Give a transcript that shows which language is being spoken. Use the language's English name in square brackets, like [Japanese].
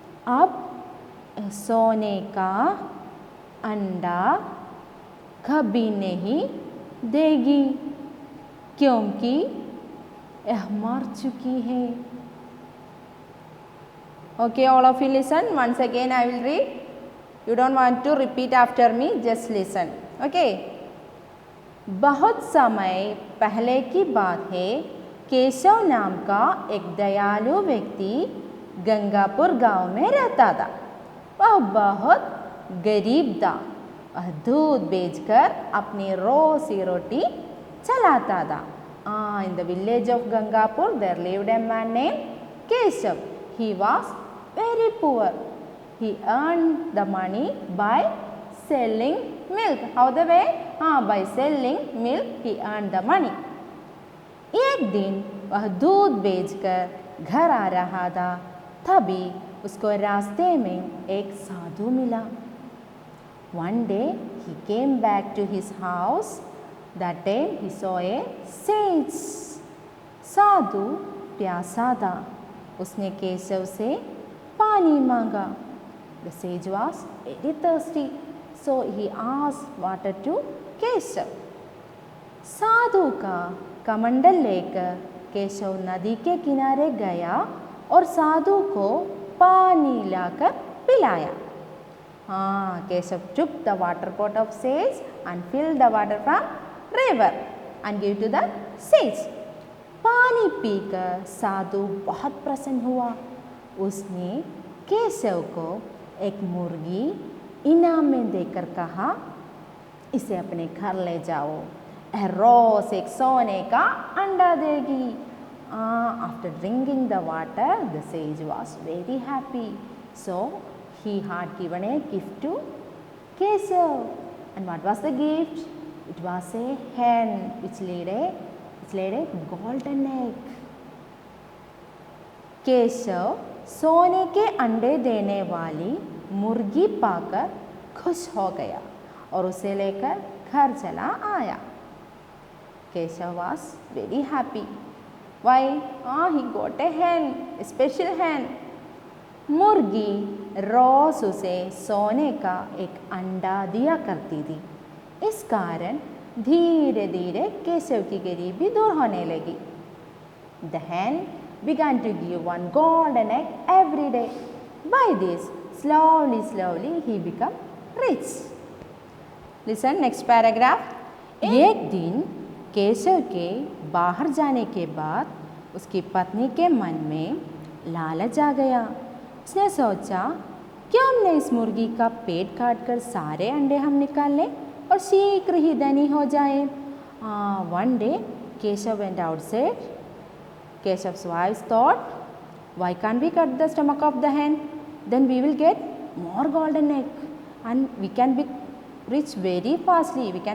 [Hindi] अब सोने का अंडा कभी नहीं देगी, क्योंकि यह मर चुकी है। [English] Okay, all of you listen. Once again I will read. You don't want to repeat after me, just listen. Okay. [Hindi] बहुत समय पहले की बात है। केशव नाम का एक दयालु व्यक्ति गंगापुर गांव में रहता था। वह बहुत गरीब था। वह दूध बेचकर अपनी रोजी रोटी चलाता था। [English] In the village of Gangapur there lived a man named Keshav. He was very poor. He earned the money by selling milk. How the way? By selling milk he earned the money. [Hindi] एक दिन वह दूध बेचकर घर आ रहा था, तभी उसको रास्ते में एक साधु मिला। [English] One day he came back to his house. That time he saw a sage. [Hindi] साधु प्यासा था। उसने केशव से पानी मांगा। [English] The sage was very thirsty, so he asked water to Keshav. [Hindi] साधु का कमंडल लेकर केशव नदी के किनारे गया और साधु को पानी लाकर पिलाया। [English] Keshav took the water pot of sage and filled the water from river and gave to the sage. [Hindi] पानी पीकर साधु बहुत प्रसन्न हुआ। उसने केशव को एक मुर्गी इनाम में देकर कहा, इसे अपने घर ले जाओ, रोज एक सोने का अंडा देगी। [English] After drinking the water, the sage was very happy. So he had given a gift to Keshav. And what was the gift? It was a hen which laid a golden egg. [Hindi] Keshav सोने के अंडे देने वाली मुर्गी पाकर खुश हो गया और उसे लेकर घर चला आया। [English] Keshav was very happy. Why? He got a hen, a special hen. [Hindi] मुर्गी रोज उसे सोने का एक अंडा दिया करती थी। इस कारण धीरे धीरे केशव की गरीबी दूर होने लगी। [English] The hen began to give one golden egg every day. By this, slowly he became rich. Listen next paragraph. [Hindi] एक दिन केशव के बाहर जाने के बाद उसकी पत्नी के मन में लालच आ गया। उसने सोचा, क्यों हमने इस मुर्गी का पेट काट कर सारे अंडे हम निकाल लें और शीघ्र ही धनी हो जाए। [English] One day Keshav went outside. Keshav's wife thought, why can't we cut the stomach of the hen? Then we will get more golden egg and we can be rich very fastly.